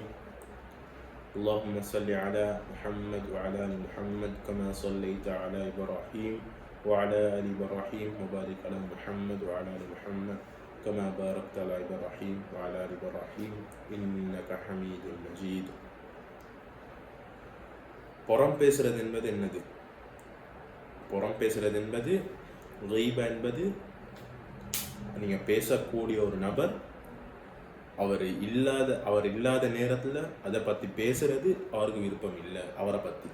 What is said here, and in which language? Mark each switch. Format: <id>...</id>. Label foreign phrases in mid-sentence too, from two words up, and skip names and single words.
<ar>اللهم صل على محمد وعلى آل محمد كما صليت على إبراهيم وعلى آل إبراهيم وبارك على محمد وعلى آل محمد كما باركت على إبراهيم وعلى آل إبراهيم إنك حميد مجيد.</ar> <ta>புறம் பேசுறது என்பது என்னது? புறம் பேசுறது என்பது கீபா என்பது நீங்கள் பேசக்கூடிய ஒரு நபர் அவர் இல்லாத நேரத்தில் அதை பற்றி பேசுறது அவருக்கு விருப்பம் இல்லை, அவரை பற்றி.</ta>